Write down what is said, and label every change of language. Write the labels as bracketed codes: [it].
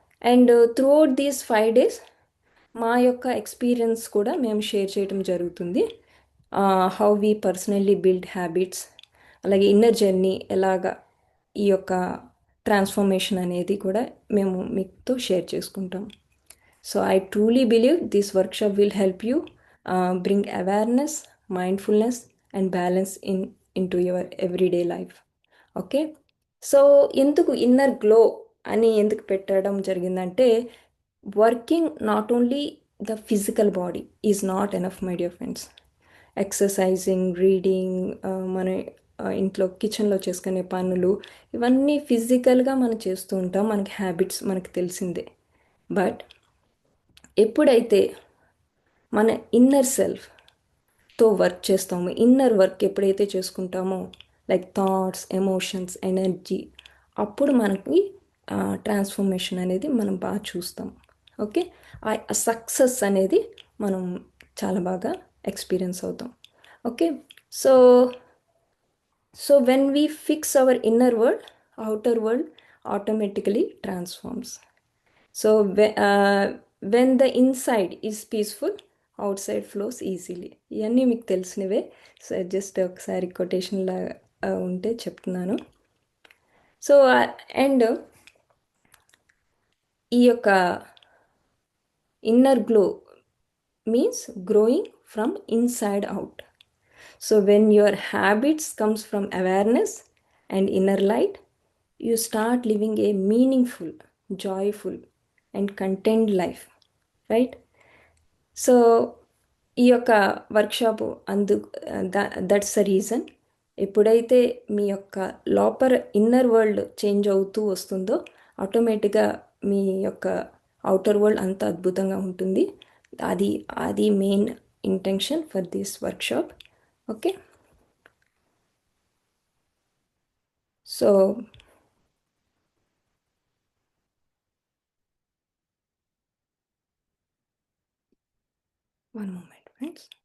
[en] and throughout these 5 days [te] మా యొక్క experience కూడా మేము షేర్ చేయడం జరుగుతుంది. [en] how we personally build habits, [te] అలాగే ఇన్నర్ జర్నీ ఎలాగా, ఈ యొక్క ట్రాన్స్ఫర్మేషన్ అనేది కూడా మేము మీతో షేర్ చేసుకుంటాం. [en] So I truly believe this workshop will help you bring awareness, mindfulness, and balance into your everyday life. Okay. [te] So ఎందుకు ఇన్నర్ గ్లో అని ఎందుకు పెట్టడం జరిగిందంటే, [en] Working not only the physical body is not enough my dear friends. [te] Exercising, reading, మన ఇంట్లో కిచెన్లో చేసుకునే పనులు, ఇవన్నీ ఫిజికల్గా మనం చేస్తూ ఉంటాం, మనకి హ్యాబిట్స్ మనకు తెలిసిందే. బట్ ఎప్పుడైతే మన ఇన్నర్ సెల్ఫ్తో వర్క్ చేస్తామో, ఇన్నర్ వర్క్ ఎప్పుడైతే చేసుకుంటామో, లైక్ థాట్స్, ఎమోషన్స్, ఎనర్జీ, అప్పుడు మనకి ట్రాన్స్ఫర్మేషన్ అనేది మనం బాగా చూస్తాం. ఓకే, ఆ సక్సెస్ అనేది మనం చాలా బాగా ఎక్స్పీరియన్స్ అవుతాం. [en] Okay, so so when we fix our inner world, outer world automatically transforms. So when the inside is peaceful, outside flows easily. [te] ఇవన్నీ మీకు తెలిసినవే. సో జస్ట్ ఒకసారి కొటేషన్లా ఉంటే చెప్తున్నాను. [en] So and ఈ యొక్క inner glow means growing from inside out. So when your habits comes from awareness and inner light, you start living a meaningful, joyful and content life, right? So ఈ యొక్క workshop that's the reason. [te] ఎప్పుడైతే మీ యొక్క లోపల inner world change అవుతూ వస్తుందో, ఆటోమేటిక్గా మీ యొక్క outer world అంత అద్భుతంగా ఉంటుంది. [en] అది అది main intention for this workshop. Okay, so one moment, friends.